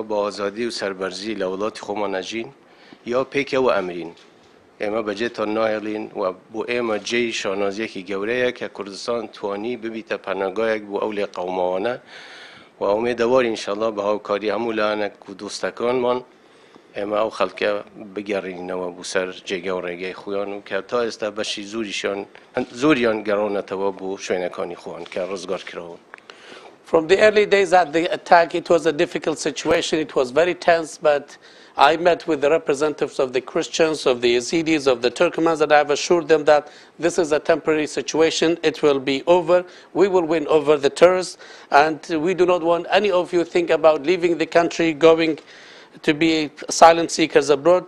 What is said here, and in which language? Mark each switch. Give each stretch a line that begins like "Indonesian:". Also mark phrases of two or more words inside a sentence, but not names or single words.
Central Kurdish: بە ئازادی و سەربەرزی لە وڵاتی خۆمان ئەژین یا پێکەوە ئەمرین ئێمە بەجێتان نایڵین و بۆ ئێمە جێی شانازیەکی گەورەیە کە کوردستان توانی ببیتە پەناگایەک بۆ ئەو لێ قەوماوانە و ئومێدەواری ئینشەڵڵا بە هاوکاری هەموو لایەنێک و دۆستەکانمان ئێمە ئەو خەڵکە بگەڕینەوە بۆ سەر جێگە و ڕێگەی خۆیان و کە تا ئێستا بەشی زۆریان گەڕۆنەتەوە بۆ شوێنەکانی خۆیان کە ڕزگار کراون.
English: From the early days at the attack, it was a difficult situation. It was very tense, but I met with the representatives of the Christians, of the Yazidis, of the Turkmens, and I have assured them that this is a temporary situation. It will be over. We will win over the terrorists, and we do not want any of you think about leaving the country, going to be asylum seekers abroad.